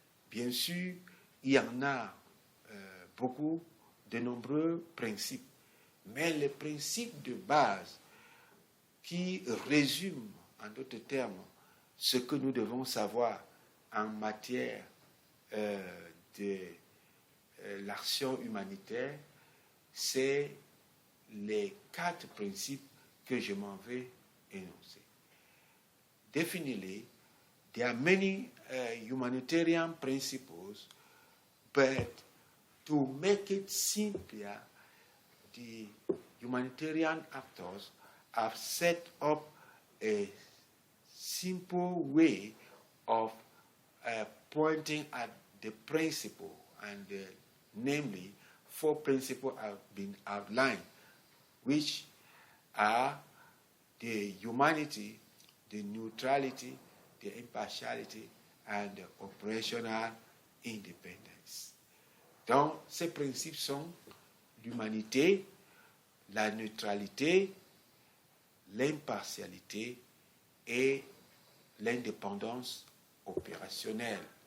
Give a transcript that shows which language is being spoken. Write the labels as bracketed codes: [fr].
[fr] Bien sûr, il y en a beaucoup, de nombreux principes, mais les principes de base qui résument, en d'autres termes, ce que nous devons savoir en matière de l'action humanitaire, c'est les 4 principes que je m'en vais énoncer. [en] Definitely, there are many humanitarian principles, but to make it simpler, the humanitarian actors have set up a simple way of pointing at the principle, and namely 4 principles have been outlined, which are the humanity, the neutrality, the impartiality, and the operational independence. [fr] Donc, ces principes sont l'humanité, la neutralité, l'impartialité et l'indépendance opérationnelle.